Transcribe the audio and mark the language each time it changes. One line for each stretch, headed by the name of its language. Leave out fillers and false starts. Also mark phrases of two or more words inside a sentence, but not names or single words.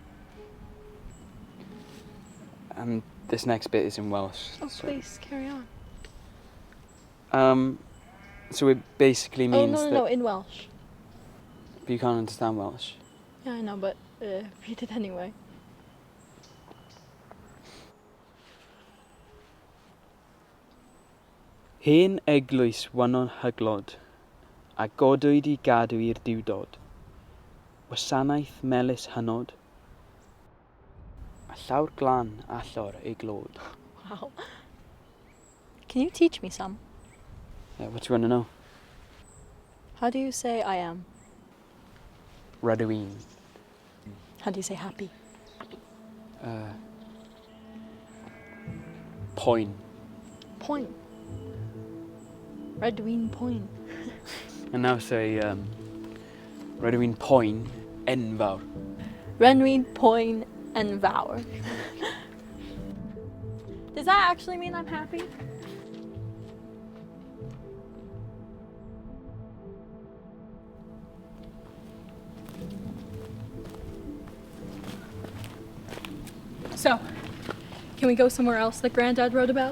English: And this next bit is in Welsh. Oh, please, carry on. So it basically means No, in Welsh. But you can't understand Welsh. Yeah, I know, but read it anyway.
Welsh: Hen eglwys wanon hyglod, a godwyd I gadw i'r diwdod. Wasanaeth melys hynod, a llawr glan allor ei glod.
English: Wow. Can you teach me some? Yeah, what do you want to know? How do you say I am?
Welsh: Rydw i'n.
English: How do you say happy?
Welsh: Poen. Point. Redween point.
English: And now say,
Welsh: rydw i'n poen enfawr. Renween point and vower.
English: Does that actually mean I'm happy? So, can we go somewhere else that Granddad wrote about?